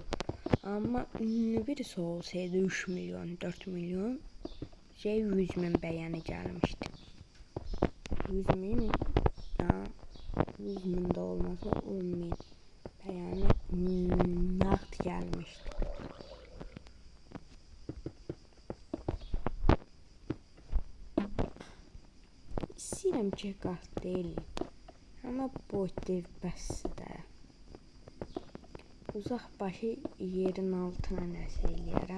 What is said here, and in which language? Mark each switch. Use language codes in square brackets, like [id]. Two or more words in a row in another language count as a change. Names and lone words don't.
[tr] Ama ünlü birisi olsaydı 3 milyon, 4 milyon 100 min beğeni gelmişti. 100 min, 100 min de olmasa 10 min beğeni nakt gelmişti. [az] İstəyirəm ki, qat deyil. Ama boy deyil bəsdir də. Uzaq başı yerin altına nəsə eləyərəm.